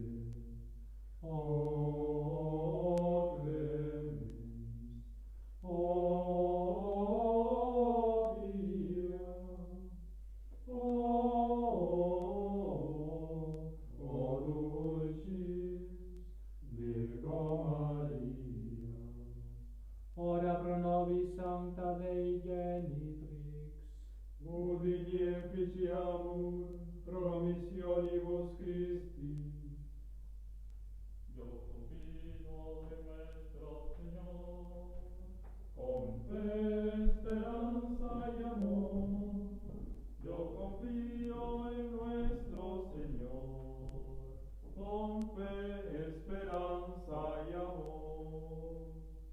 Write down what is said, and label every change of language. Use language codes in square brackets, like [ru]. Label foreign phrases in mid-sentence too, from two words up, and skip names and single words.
[la] O clemens, o pia, o dulcis Virgo Maria. Ora pro nobis sancta Dei genitrix, ut efficiamur promissionibus Christi. [es] Yo confío en nuestro Señor, con fe, esperanza y amor. Yo confío en nuestro Señor, con fe, esperanza y amor.